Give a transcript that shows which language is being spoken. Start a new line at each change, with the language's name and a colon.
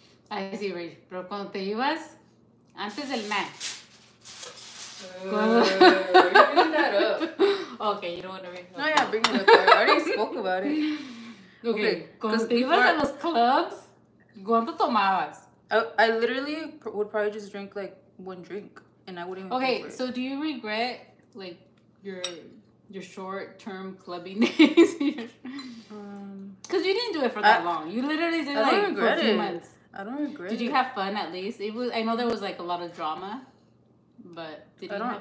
Spanish: Ay, sí, Rach, pero cuando te ibas, antes del match.
English: You're bringing that up. Okay, you don't want to bring it up. No, yeah, bring it up. I already spoke about it.
Spanish: Okay, cuando te ibas a los clubs, ¿cuánto tomabas?
English: I literally would probably just drink like 1 drink, and I wouldn't even pay for it. So do you regret like your short-term clubbing days? Because you didn't do it for that long. You literally did like for a few months. I don't regret it. Did you have fun at least? I know there was like a lot of drama, but did you have fun?